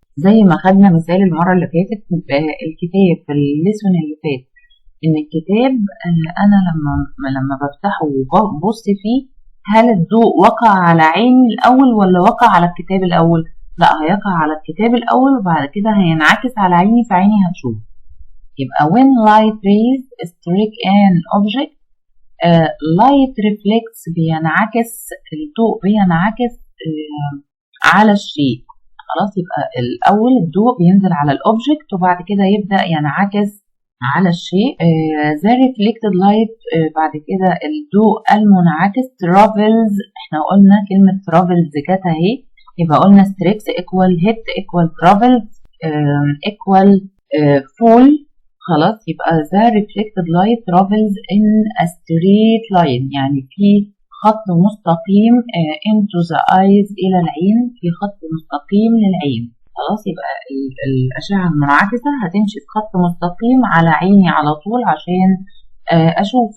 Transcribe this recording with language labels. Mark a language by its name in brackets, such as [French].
[Arabic] زي ما خدنا مثال المرة اللي فاتت الكتاب في الليسون اللي فات، ان الكتاب انا لما بفتحه وببص فيه، هل الضوء وقع على عيني الاول ولا وقع على الكتاب الاول؟ لا، هيقع على الكتاب الاول وبعد كده هينعكس على عيني، فعيني هتشوف. [English] يبقى when light rays strike an object، light reflects [Arabic] بينعكس، الضوء بينعكس على الشيء. خلاص، يبقى الاول الضوء بينزل على الاوبجكت وبعد كده يبدا ينعكس على الشيء. [English] the reflected light، [Arabic] بعد كده الضوء المنعكس [English] travels، [Arabic] احنا قلنا كلمه [English] travels [Arabic] جت اهي، يبقى قلنا [English] strikes equal hit equal travels equal fall. [Arabic] خلاص، يبقى [English] the reflected light travels in a straight line، [Arabic] يعني في خط مستقيم [English] into the eyes، [Arabic] إلى العين، في خط مستقيم للعين. خلاص، يبقى الأشعة المنعكسة هتمشي في خط مستقيم على عيني على طول عشان أشوف.